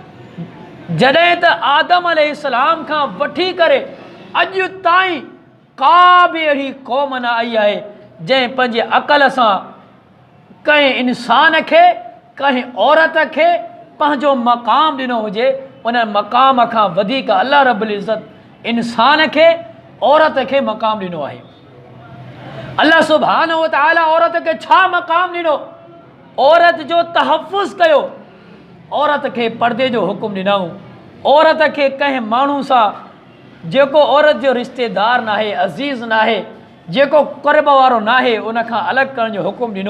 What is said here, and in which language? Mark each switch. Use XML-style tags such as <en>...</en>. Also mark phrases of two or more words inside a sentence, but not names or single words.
<sd>जॾहिं त आदम अलैहिस्सलाम खां वठी करे अॼु ताईं का बि अहिड़ी क़ौम न आई आहे जंहिं पंहिंजे अक़ल सां कंहिं इंसान खे, कंहिं औरत खे पंहिंजो मक़ाम ॾिनो हुजे। उन मक़ाम खां वधीक अल्लाह रब्बुल इज़्ज़त इंसान खे, औरत खे मक़ाम ॾिनो आहे। अल्लाह</sd> <ar>سبحانه وتعالى</ar> <sd>औरत खे छा मक़ाम ॾिनो? औरत जो तहफ़ुज़ कयो, औरत खे पर्दे जो हुकुम ॾिनऊं, औरत खे कंहिं माण्हू सां जेको औरत जो रिश्तेदार नाहे, अज़ीज़ नाहे, जेको क़ुर्ब वारो नाहे, उन खां अलॻि करण जो हुकुम ॾिनो।</sd>